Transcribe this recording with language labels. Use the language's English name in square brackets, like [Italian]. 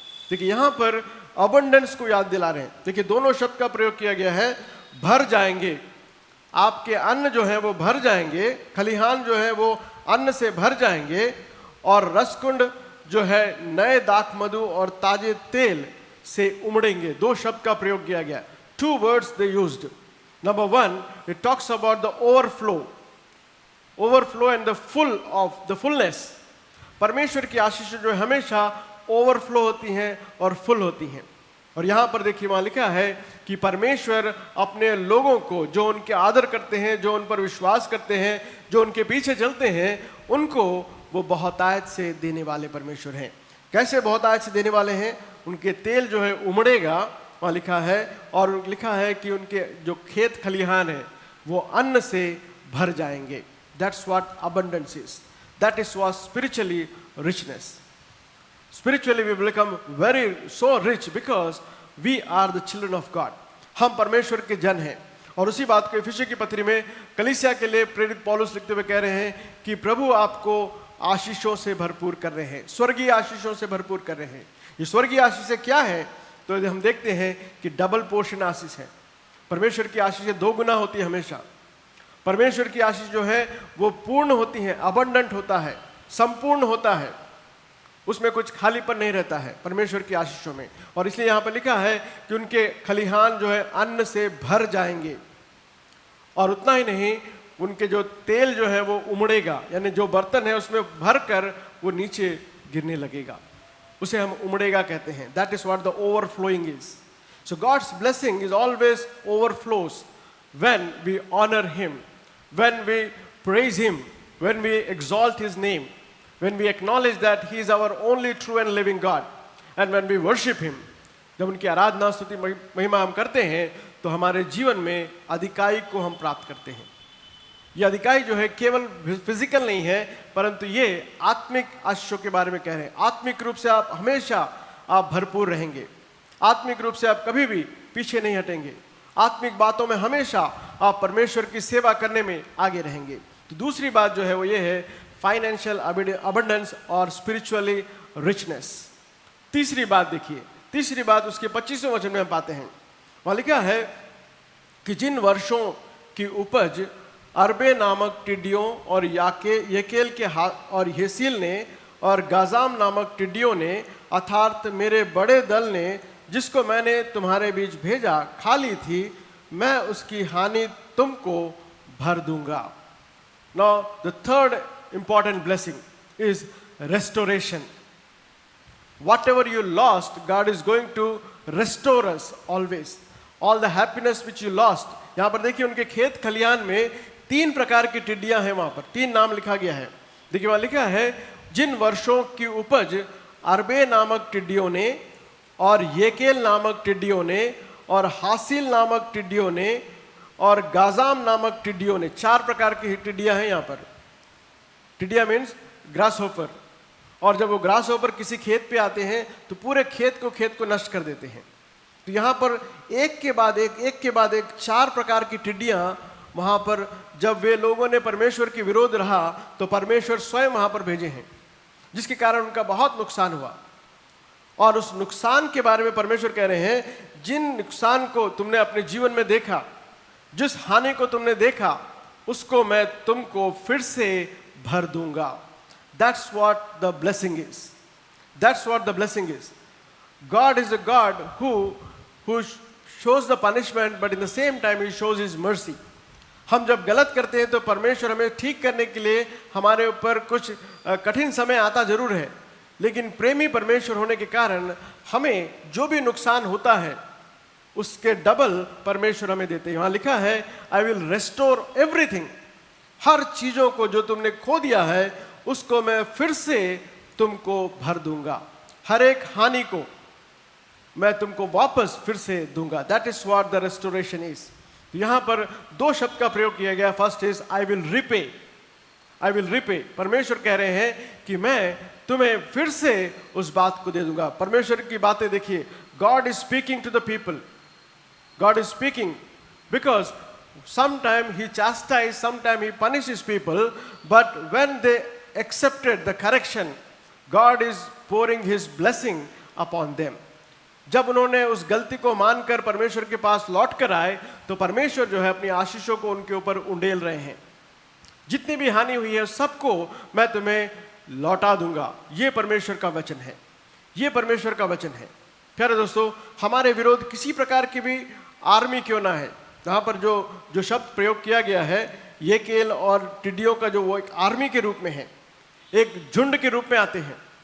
[Hindi] देखिए यहाँ पर अबंडेंस को याद दिला रहे हैं। देखिए दोनों शब्द का प्रयोग किया गया है, भर जाएंगे। आपके अन्न जो है वो भर जाएंगे, खलिहान जो है वो अन्न से भर जाएंगे और रसकुंड जो है नए दाख मधु और ताजे तेल से उमड़ेंगे। 2 शब्द का प्रयोग किया गया, [English] 2 words they used. Number 1, it talks about the overflow and the fullness. [Hindi] परमेश्वर की आशीष जो है हमेशा ओवरफ्लो होती हैं और फुल होती हैं। और यहाँ पर देखिए वहाँ लिखा है कि परमेश्वर अपने लोगों को जो उनके आदर करते हैं, जो उन पर विश्वास करते हैं, जो उनके पीछे चलते हैं, उनको वो बहुतायत से देने वाले परमेश्वर हैं। कैसे बहुतायत से देने वाले हैं? उनके तेल जो है उमड़ेगा, वहाँ लिखा है, और लिखा है कि उनके जो खेत खलिहान है वो अन्न से भर जाएंगे। [English] That's what abundance is. That is what spiritually richness. Spiritually we become so rich because we are the children of God. [Hindi] हम परमेश्वर के जन हैं। और उसी बात को इफिसियों की पत्री में कलीसिया के लिए प्रेरित पौलुस लिखते हुए कह रहे हैं कि प्रभु आपको आशीषों से भरपूर कर रहे हैं, स्वर्गीय आशीषों से भरपूर कर रहे हैं। ये स्वर्गीय आशीष क्या है? तो हम देखते हैं कि डबल पोर्शन आशीष है। परमेश्वर की आशीषें 2 गुना होती है हमेशा। परमेश्वर की आशीष जो है वो पूर्ण होती है, अबंडेंट होता है, संपूर्ण होता है, उसमें कुछ खालीपन नहीं रहता है परमेश्वर की आशीषों में। और इसलिए यहाँ पर लिखा है कि उनके खलिहान जो है अन्न से भर जाएंगे। और उतना ही नहीं, उनके जो तेल जो है वो उमड़ेगा, यानी जो बर्तन है उसमें भर कर वो नीचे गिरने लगेगा, उसे हम उमड़ेगा कहते हैं। [English] That is what the overflowing is. So God's blessing is always overflows when we honour him, when we praise him, when we exalt his name, when we acknowledge that he is our only true and living God, and when we worship him। [Hindi] जब उनकी आराधना स्तुति महिमा हम करते हैं तो हमारे जीवन में अधिकाई को हम प्राप्त करते हैं। ये अधिकाई जो है केवल फिजिकल नहीं है, परंतु ये आत्मिक आशीषों के बारे में कह रहे हैं। आत्मिक रूप से आप हमेशा आप भरपूर रहेंगे, आत्मिक रूप से आप कभी भी पीछे नहीं हटेंगे, आत्मिक बातों में हमेशा आप परमेश्वर की सेवा करने में आगे रहेंगे। तो दूसरी बात जो है वो ये है फाइनेंशियल अबंडेंस और स्पिरिचुअली रिचनेस। तीसरी बात देखिए, तीसरी बात उसके 25वें वचन में हम पाते हैं, वहाँ लिखा है कि जिन वर्षों की उपज अरबे नामक टिड्डियों और यकेल के और येसील ने और गाजाम नामक टिड्डियों ने अर्थात मेरे बड़े दल ने जिसको मैंने तुम्हारे बीच भेजा खा ली थी, मैं उसकी हानि तुमको भर दूंगा। [English] Now the third important blessing is restoration. Whatever you lost, God is going to restore us always. All the happiness which you lost. [Hindi] यहाँ पर देखिए उनके खेत खलियान में 3 प्रकार की टिड्डियां हैं, वहां पर 3 नाम लिखा गया है। देखिए वहां लिखा है जिन वर्षों की उपज अरबे नामक टिड्डियों ने और येकेल नामक टिड्डियों ने और हासिल नामक टिड्डियों ने और गाजाम नामक टिड्डियों ने, 4 प्रकार की टिड्डियां हैं यहाँ पर। टिड्डिया मीन्स ग्रास होपर, और जब वो ग्रास होपर किसी खेत पे आते हैं तो पूरे खेत को नष्ट कर देते हैं। तो यहाँ पर एक के बाद एक 4 प्रकार की टिड्डियां वहां पर, जब वे लोगों ने परमेश्वर के विरोध रहा तो परमेश्वर स्वयं वहां पर भेजे हैं, जिसके कारण उनका बहुत नुकसान हुआ। और उस नुकसान के बारे में परमेश्वर कह रहे हैं, जिन नुकसान को तुमने अपने जीवन में देखा, जिस हानि को तुमने देखा, उसको मैं तुमको फिर से भर दूंगा। [English] That's what the blessing is. That's what the blessing is. God is a God who shows the punishment, but in the same time He shows His mercy. [Hindi] हम जब गलत करते हैं तो परमेश्वर हमें ठीक करने के लिए हमारे ऊपर कुछ कठिन समय आता जरूर है, लेकिन प्रेमी परमेश्वर होने के कारण हमें जो भी नुकसान होता है उसके डबल परमेश्वर हमें देते हैं। वहां लिखा है [English] I will restore everything. [Hindi] हर चीजों को जो तुमने खो दिया है उसको मैं फिर से तुमको भर दूंगा, हर एक हानि को मैं तुमको वापस फिर से दूंगा। [English] That is what the restoration is. [Hindi] यहां पर 2 शब्द का प्रयोग किया गया। [English] First is I will repay. I will repay, [Hindi] परमेश्वर कह रहे हैं कि मैं तुम्हें फिर से उस बात को दे दूंगा। परमेश्वर की बातें देखिए, [English] God is speaking to the people. God is speaking because sometime He chastised, sometime He punishes people, but when they accepted the correction, God is pouring His blessing upon them. [Hindi] जब उन्होंने उस गलती को मानकर परमेश्वर के पास लौट कर आए तो परमेश्वर जो है अपनी आशीषों को उनके ऊपर उंडेल रहे हैं। जितनी भी हानि हुई है सबको मैं तुम्हें लौटा दूंगा। ये परमेश्वर का वचन है, ये परमेश्वर का वचन है। प्यारे दोस्तों, हमारे विरोध किसी प्रकार की भी आर्मी क्यों ना है, यहाँ पर जो शब्द प्रयोग किया गया है येकेल और टिड्डियों का, जो वो एक आर्मी के रूप में है, एक झुंड के रूप में आते हैं।